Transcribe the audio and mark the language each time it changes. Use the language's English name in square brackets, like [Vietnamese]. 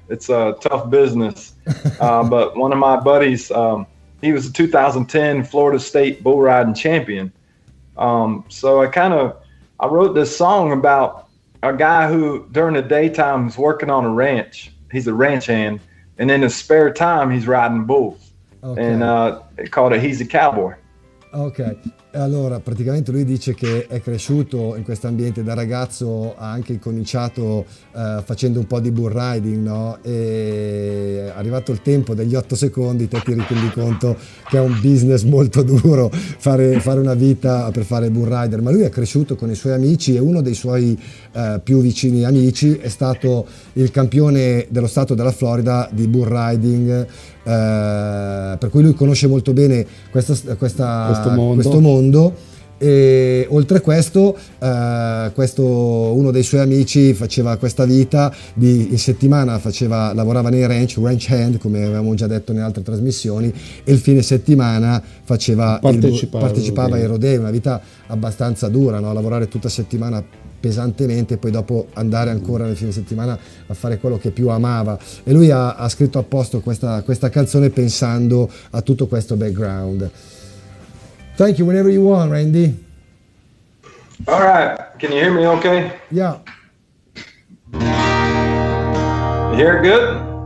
[English] It's a tough business. But one of my buddies, he was a 2010 Florida State bull riding champion. So I wrote this song about a guy who during the daytime is working on a ranch. He's a ranch hand. And in his spare time, he's riding bulls. Okay. And they called it He's a Cowboy. [Italian] Ok, allora praticamente lui dice che è cresciuto in questo ambiente da ragazzo, ha anche incominciato facendo un po' di bull riding, no? E arrivato il tempo degli 8 secondi te ti rendi conto che è un business molto duro fare una vita per fare bull rider, ma lui è cresciuto con i suoi amici e uno dei suoi più vicini amici è stato il campione dello stato della Florida di bull riding. Per cui lui conosce molto bene questo mondo e oltre a questo uno dei suoi amici faceva questa vita in settimana lavorava nei ranch hand come avevamo già detto nelle altre trasmissioni e il fine settimana partecipava ai rodei, una vita abbastanza dura, no? Lavorare tutta settimana pesantemente e poi dopo andare ancora nel fine settimana a fare quello che più amava e lui ha scritto apposta questa canzone pensando a tutto questo background. [English] Thank you, whenever you want, Randy. All right, can you hear me okay? Yeah. You hear it good?